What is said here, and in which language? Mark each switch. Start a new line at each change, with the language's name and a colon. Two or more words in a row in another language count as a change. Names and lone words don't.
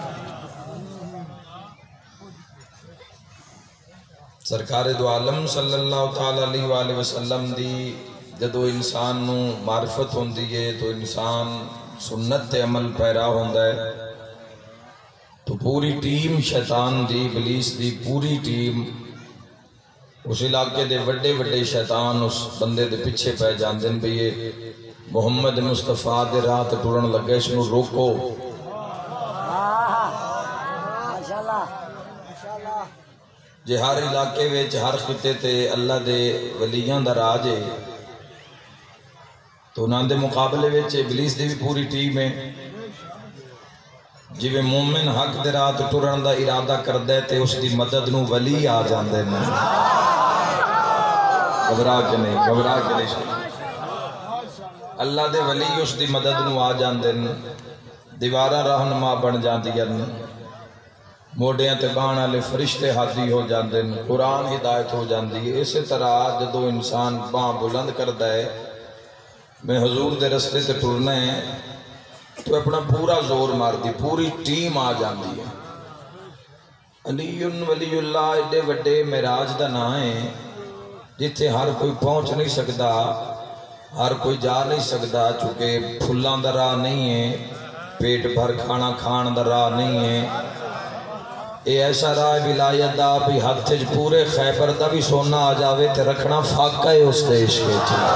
Punjabi: سرکار دو عالم صلی اللہ تعالیٰ علیہ وآلہ وسلم دی جدو انسان نو معرفت ہوندی ہے تو انسان سنت تے عمل پیرا ہوندہ ہے، تو پوری ٹیم شیطان دی، ابلیس دی پوری ٹیم، اس علاقے دے وڈے وڈے شیطان اس بندے دے پیچھے پہ جاندے ہیں بھئی یہ محمد مصطفیٰ دے راہ تے ٹرن لگے، اس نو روکو۔ جے ہر علاقے ویچ ہر خطے تے اللہ دے ولیاں دا راج ہے، تو انہاں دے مقابلے ویچ ابلیس دی بھی پوری ٹیم ہے۔ جی میں مومن حق دے راہ تے ٹرن دا ارادہ کردے تے اس دی مدد نو ولی آ جاندے ہیں۔ گھبرا کے نہیں اللہ دے ولی اس دی مدد نو آ جاندے ہیں، دیوارہ رہنما بن جاندی ہیں، موڑیاں تے بان والے فرشتے حاضی ہو جاندے ہیں، قرآن ہدایت ہو جاندی ہے۔ اسی طرح جدو انسان باں بلند کردہ ہے میں حضور دے رستے تے ٹرنا ہے تو اپنا پورا زور مار دی، پوری ٹیم آ جاندی ہے۔ علی ولی اللہ ایڈے وڈے معراج دا نام ہے جتھے ہر کوئی پہنچ نہیں سکتا، ہر کوئی جا نہیں سکتا، چونکہ پھلاں دا راہ نہیں ہے، پیٹ بھر کھانا کھان دا راہ نہیں ہے۔ اے ایسا راہ ولایت دا بھی ہاتھ چ پورے خیبر دا بھی سونا آ جاوے تے رکھنا فاقہ ہے اس دے عشق وچ۔